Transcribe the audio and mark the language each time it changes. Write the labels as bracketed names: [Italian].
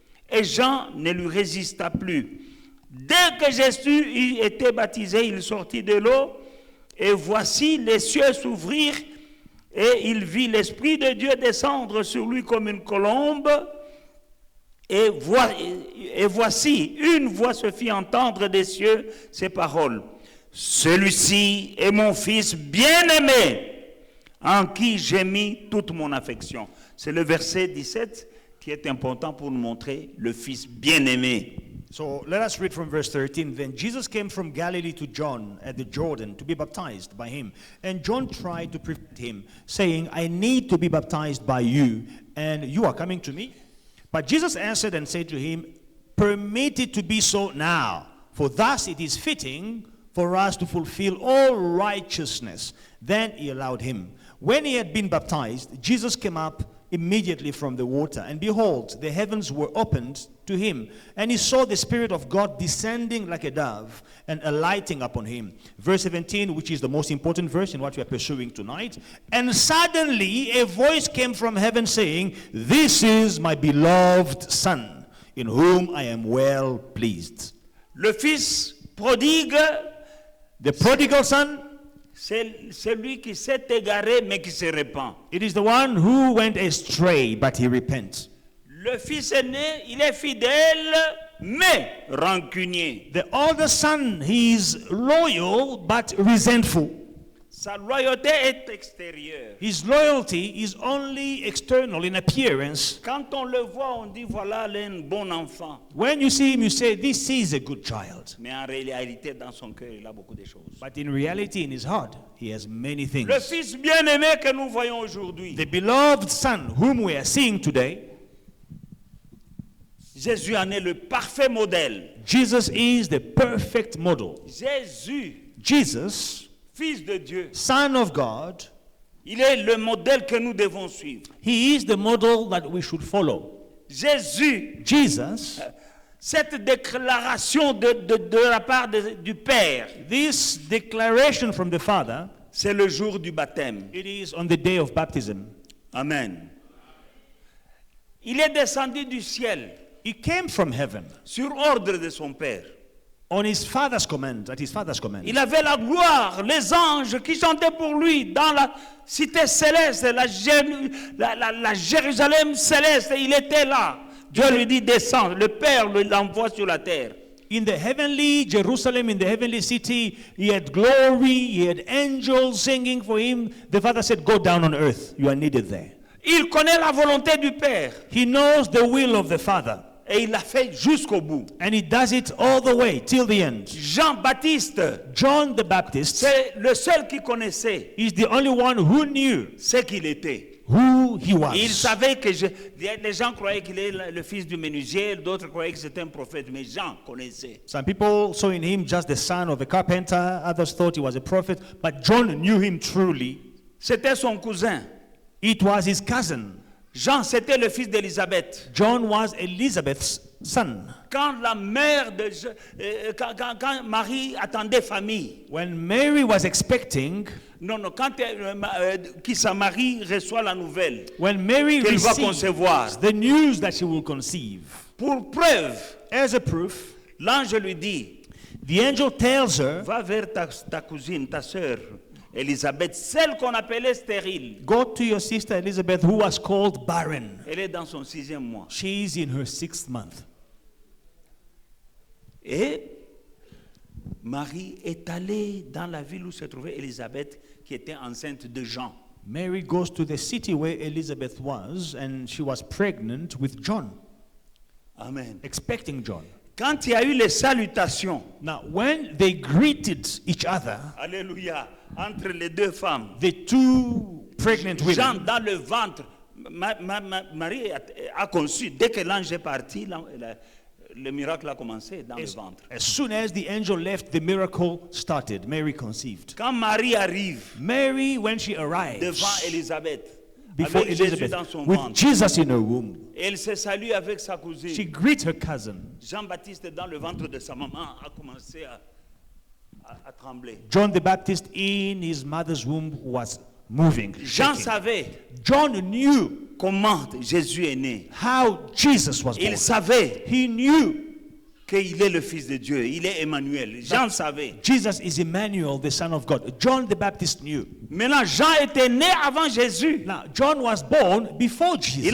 [French] Et Jean ne lui résista plus. Dès que Jésus eut été baptisé, il sortit de l'eau, et voici les cieux s'ouvrirent, et il vit l'Esprit de Dieu descendre sur lui comme une colombe, et voici, une voix se fit entendre des cieux ces paroles. Celui-ci est mon fils bien-aimé, en qui j'ai mis toute mon affection. C'est le verset 17 qui est important pour nous montrer le fils bien-aimé. [English] So let us read from verse 13. Then Jesus came from Galilee to John at the Jordan to be baptized by him. And John tried to prevent him, saying, I need to be baptized by you, and you are coming to me? But Jesus answered and said to him, permit it to be so now, for thus it is fitting for us to fulfill all righteousness. Then he allowed him. When he had been baptized, Jesus came up immediately from the water, and behold, the heavens were opened to him, and he saw the Spirit of God descending like a dove and alighting upon him. Verse 17, which is the most important verse in what we are pursuing tonight. And suddenly a voice came from heaven saying, this is my beloved Son, in whom I am well pleased. [French] Le fils prodigue, [English] The prodigal son, [French] c'est celui qui s'est égaré mais qui se repent. [English] it is the one who went astray, but he repents. [French] Le fils aîné, il est fidèle mais rancunier. [English] The older son, he is loyal but resentful. [French] Sa loyauté est extérieure. [English] His loyalty is only external in appearance. [French] Quand on le voit, on dit voilà, il est un bon enfant. [English] When you see him, you say, this is a good child. [French] Mais en réalité, dans son cœur, il a beaucoup de choses. [English] But in reality, in his heart, he has many things. [French] Le fils bien-aimé que nous voyons aujourd'hui, [English] The beloved son whom we are seeing today, [French] Jésus en est le parfait modèle. [English] Jesus is the perfect model. [French] Jésus, [English] Jesus, [French] Fils de Dieu, [English] Son of God, [French] il est le modèle que nous devons suivre. [English] he is the model that we should follow. [French] Jésus, [English] Jesus, [French] cette déclaration de la part du Père, [English] this declaration from the Father, [French] c'est le jour du baptême. [English] it is on the day of baptism. [French] Amen. Il est descendu du ciel [English] He came from heaven [French] sur ordre de son Père. [English] on his father's command, at his father's command. [French] Il avait la gloire, les anges qui chantaient pour lui dans la cité céleste, la Jérusalem céleste. Il était là. Dieu lui dit descends. Le Père l'envoie sur la terre. [English] In the heavenly Jerusalem, in the heavenly city, he had glory, he had angels singing for him. The Father said, go down on earth. You are needed there. [French] Il connaît la volonté du Père [English] He knows the will of the Father. [French] et il l'a fait jusqu'au bout. [English] And he does it all the way, till the end. [French] Jean-Baptiste, [English] John the Baptist [French] c'est le seul qui connaissait [English] is the only one who knew [French] ce qu'il était. [English] who he was. [French] Il savait que les gens croyaient qu'il est le fils du menuisier, d'autres croyaient que c'était un prophète, mais Jean connaissait. [English] Some people saw in him just the son of a carpenter. Others thought he was a prophet. But John knew him truly. [French] C'était son cousin. [English] It was his cousin. [French] Jean, c'était le fils d'Élisabeth. [English] John was Elizabeth's son. [French] Quand la mère de quand Marie attendait famille, [English] When Mary was expecting, [French] quand qui sa Marie reçoit la nouvelle [English] when Mary [French] qu'elle va [English] receives [French] concevoir, [English] the news that she will conceive, [French] pour preuve, [English] as a proof, [French] l'ange lui dit, [English] the angel tells her, [French] va vers ta cousine, ta sœur Élisabeth, celle qu'on appelait stérile. [English] go to your sister Elizabeth, who was called barren. [French] Elle est dans son 6e mois. [English] She is in her 6th month. [French] Et Marie est allée dans la ville où se trouvait Élisabeth, qui était enceinte de Jean. [English] Mary goes to the city where Elizabeth was, and she was pregnant with John, Amen. expecting John. [French] Quand il y a eu les salutations, [English] Now, when they greeted each other, [French] alléluia, entre les deux femmes, [English] the two pregnant [French] Jean [English] women, [French] dans le ventre, Marie a conçu, dès que l'ange est parti, le miracle a commencé dans le ventre. [English] as soon as the angel left, the miracle started. Mary conceived. [French] Quand Marie arrive [English] Mary, when she arrives [French] devant Élisabeth, [English] before [French] avec Jésus [English] Elizabeth, [French] dans son [English] with [French] ventre, [English] Jesus in her womb, [French] elle se salue avec sa [English] she [French] cousine. [English] greets her cousin. [French] Jean-Baptiste dans le ventre de sa maman a commencé à trembler. [English] John the Baptist in his mother's womb was moving. [French] Jean [English] shaking. [French] savait [English] John knew [French] comment Jésus est né. [English] how Jesus was born. [French] Il savait [English] He knew [French] qu'il est le Fils de Dieu. Il est Emmanuel. Jean savait. [English] Jesus is Emmanuel, the Son of God. John the Baptist knew. [French] Maintenant, Jean était né avant Jésus. [English] Now, John was born before Jesus.